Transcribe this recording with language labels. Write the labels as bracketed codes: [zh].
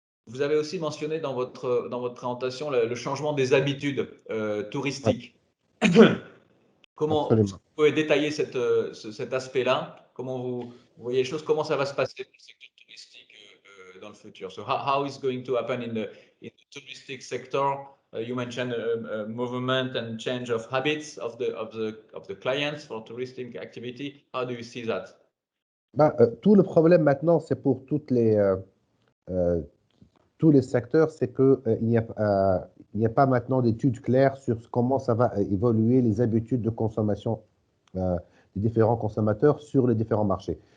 [fr] Vous avez aussi mentionné dans votre présentation le changement des habitudes touristiques. Comment vous pouvez détailler cet aspect-là? Comment vous voyez les choses? Comment ça va se passer dans le secteur touristique dans le futur? [en] So how is going to happen in the touristic sector? You mentioned movement and change of habits of the clients for touristic activity. How do you see that? [fr] Tout le problème maintenant, c'est pour tous les secteurs, c'est qu'il n'y a pas maintenant d'études claires sur comment ça va évoluer les habitudes de consommation des différents consommateurs sur les différents marchés.